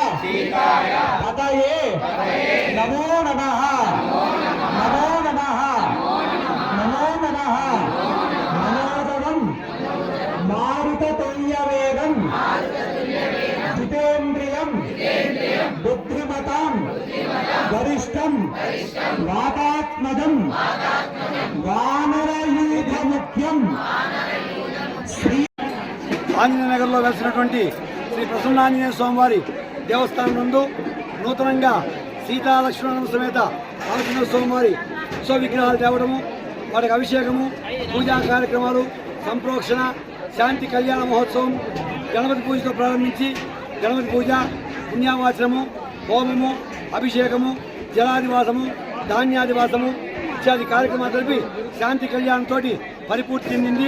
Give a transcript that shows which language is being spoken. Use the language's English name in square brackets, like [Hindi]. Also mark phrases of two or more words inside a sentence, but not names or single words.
[Sanskrit] पतये नमो नमः नमो नमः नमो नमः मनोदरं मारुततुल्यवेगं जितेन्द्रियं बुद्धिमतां वरिष्ठं वातात्मजं वानरयूथमुख्यं श्री [Telugu] ఆంజనేయనగర్లో వెలిసినటువంటి శ్రీ ప్రసన్నాంజనేయ స్వామివారి దేవస్థానం నందు నూతనంగా సీతాలక్ష్మణ సమేత ఆంజనేయ స్వామివారి ఉత్సవ విగ్రహాలు తేవడము, వాటికి అభిషేకము, పూజా కార్యక్రమాలు, సంప్రోక్షణ, శాంతి కళ్యాణ మహోత్సవం, గణపతి పూజతో ప్రారంభించి గణపతి పూజ, పుణ్యావాచనము, హోమము, అభిషేకము, జలాదివాసము, ధాన్యాదివాసము ఇత్యాది కార్యక్రమాలు జరిపి శాంతి కళ్యాణంతో పరిపూర్తి చెందింది.